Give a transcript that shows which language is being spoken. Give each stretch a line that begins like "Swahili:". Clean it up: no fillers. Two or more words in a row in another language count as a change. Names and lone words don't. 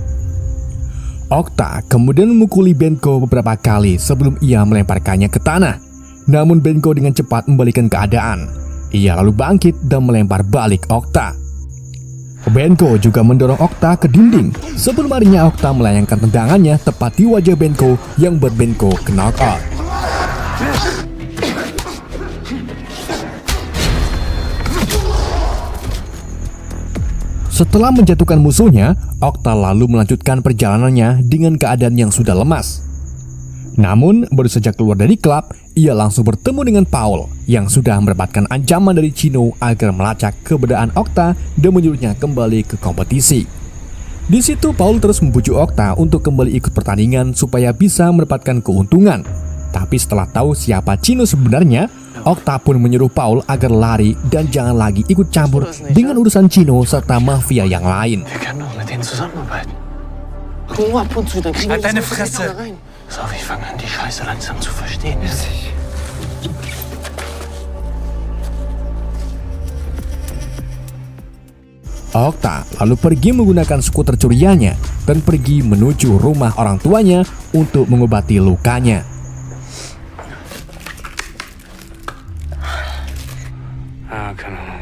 Indonesian: Okta kemudian memukuli Benko beberapa kali sebelum ia melemparkannya ke tanah. Namun Benko dengan cepat membalikan keadaan. Ia lalu bangkit dan melempar balik Okta. Benko juga mendorong Okta ke dinding sebelum akhirnya Okta melayangkan tendangannya tepat di wajah Benko yang membuat Benko
English: knock out.
Indonesian: Setelah menjatuhkan musuhnya, Okta lalu melanjutkan perjalanannya dengan keadaan yang sudah lemas. Namun, baru saja keluar dari klub, ia langsung bertemu dengan Paul yang sudah mendapatkan ancaman dari Chino agar melacak keberadaan Okta dan menyuruhnya kembali ke kompetisi. Di situ Paul terus membujuk Okta untuk kembali ikut pertandingan supaya bisa mendapatkan keuntungan. Tapi setelah tahu siapa Chino sebenarnya, Okta pun menyuruh Paul agar lari dan jangan lagi ikut campur dengan urusan Chino serta mafia yang lain.
German: Wir können doch mit denen zusammenarbeiten. Nur ab und zu, dann kriegen Halt wir deine das direkt Fresse. da rein. Pass auf, ich fange an, die Scheiße langsam zu verstehen.
Indonesian: Okta lalu pergi menggunakan skuter curiannya dan pergi menuju rumah orang tuanya untuk mengobati lukanya.
German: Keine Ahnung.